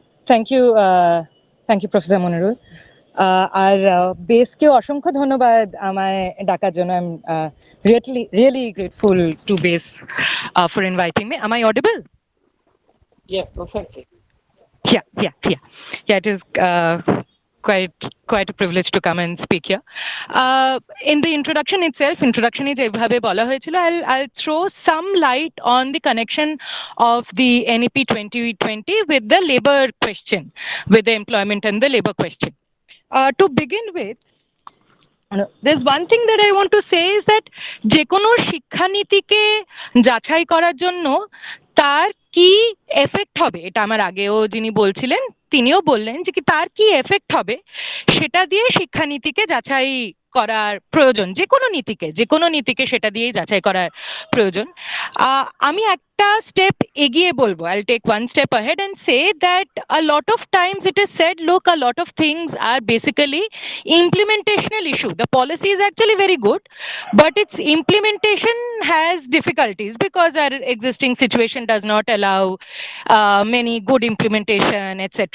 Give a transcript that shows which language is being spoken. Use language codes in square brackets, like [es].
[en] Thank you, professor Monirul. [bn] আর বেসকে অসংখ্য ধন্যবাদ আমায় ডাকার জন্য। [en] I am really grateful to BES for inviting me. Am I audible? Yeah, perfectly. Yeah, it is quite a privilege to come and speak here. In the introduction itself, introduction is [bn] যেভাবে বলা হয়েছিল, [en] I'll throw some light on the connection of the NEP 2020 with the labor question, with the employment and the labor question. To begin with, there's one thing that I want to say is that [bn] যে কোনো শিক্ষানীতিকে যাচাই করার জন্য তার কি effect হবে, এটা আমার আগেও যিনি বলছিলেন তিনিও বললেন যে কি তার কি এফেক্ট হবে সেটা দিয়ে শিক্ষানীতিকে যাচাই করার প্রয়োজন। যে কোনো নীতিকে সেটা দিয়েই যাচাই করার প্রয়োজন। আমি একটা স্টেপ এগিয়ে বলবো, [en] I'll take one step ahead and say that a lot of times it is said, look, a lot of things are basically implementational issue. The policy is actually very good, but its implementation has difficulties because our existing situation does not allow many good implementation, etc.